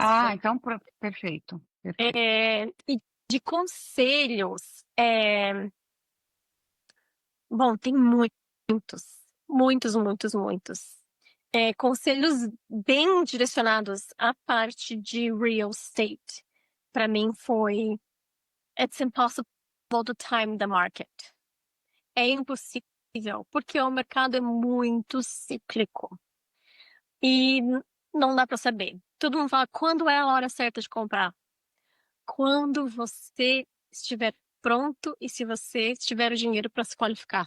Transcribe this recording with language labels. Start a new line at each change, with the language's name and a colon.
Portuguese: Ah, então perfeito. Perfeito. E de conselhos, bom, tem muitos, muitos, muitos, muitos. Conselhos bem direcionados à parte de real estate. Para mim foi,
English: it's impossible to time the market.
Portuguese: É impossível, porque o mercado é muito cíclico. E não dá para saber. Todo mundo fala, quando é a hora certa de comprar? Quando você estiver pronto e se você tiver o dinheiro para se qualificar.